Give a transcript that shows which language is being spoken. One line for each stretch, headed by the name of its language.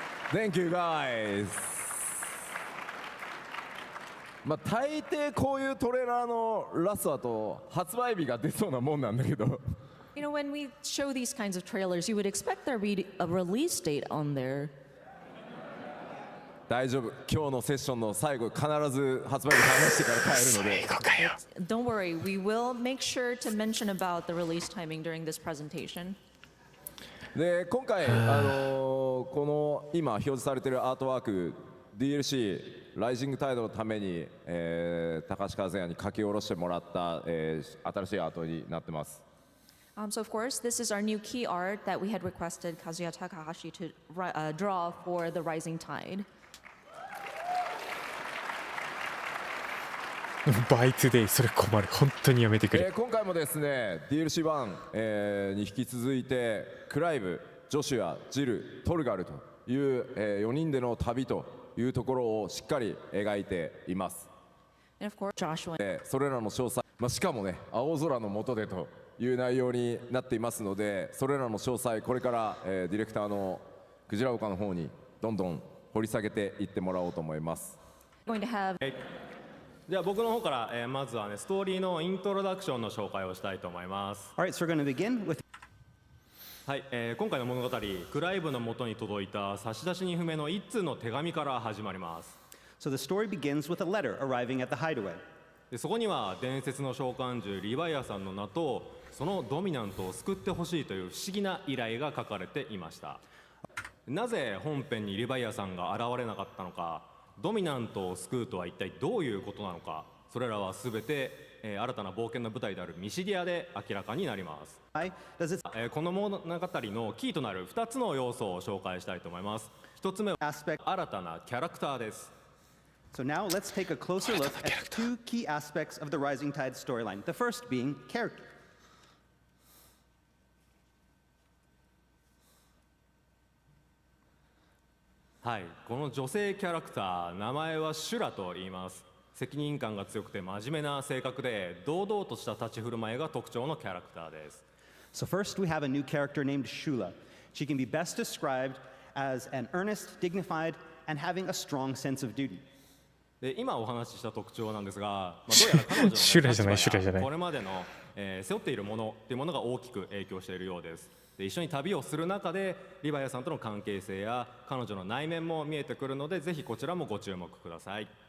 English: Thank you guys。
Japanese: まあ大抵こういうトレーラーのラストだと発売日が出そうなもんなんだけど。
English: You know, when we show these kinds of trailers, you would expect there be a release date on there.
Japanese: 大丈夫。今日のセッションの最後必ず発売日話してから帰るので。最後かよ。
English: Don't worry, we will make sure to mention about the release timing during this presentation.
Japanese: で今回この今表示されているアートワーク DLC ライジングタイドのために、高橋和也に書き下ろしてもらった、新しいアートになってます。
English: So of course, this is our new key art that we had requested Kazuya Takahashi to draw for the Rising Tide.
Japanese: バイトデイ、それ困る。本当にやめてくれ。今回もですね DLC1、に引き続いてクライブ、ジョシュア、ジル、トルガルという、4人での旅というところをしっかり描いています。
English: And of course, Joshua.
Japanese: それらの詳細、しかもね青空の下でという内容になっていますので、それらの詳細これから、ディレクターのクジラ岡の方にどんどん掘り下げていってもらおうと思います。
English: Going to have.
Japanese: じゃあ僕の方から、まずはねストーリーのイントロダクションの紹介をしたいと思います。
English: All right, so we're going to begin with.
Japanese: はい、今回の物語クライブの元に届いた差出人不明の一通の手紙から始まります。
English: So the story begins with a letter arriving at the hideaway.
Japanese: でそこには伝説の召喚獣リヴァイアさんの名とそのドミナントを救ってほしいという不思議な依頼が書かれていました。なぜ本編にリヴァイアさんが現れなかったのか、ドミナントを救うとは一体どういうことなのか、それらは全て、新たな冒険の舞台であるミシディアで明らかになります。
English: Does it
Japanese: この物語のキーとなる2つの要素を紹介したいと思います。 1つ目は
English: aspect?
Japanese: 新たなキャラクターです。
English: So now let's take a closer look at two key aspects of the Rising Tide storyline. The first being character.
Japanese: はい、この女性キャラクター、名前はシュラと言います。責任感が強くて真面目な性格で堂々とした立ち振る舞いが特徴のキャラクターです。
English: So first we have a new character named Shula. She can be best described as an earnest, dignified, and having a strong sense of duty.
Japanese: で今お話しした特徴なんですが、どうやら彼女の、ね、シュラじゃない立場やシュラじゃないこれまでの、背負っているものっていうものが大きく影響しているようです。で一緒に旅をする中でリヴァイアさんとの関係性や彼女の内面も見えてくるので、ぜひこちらもご注目ください。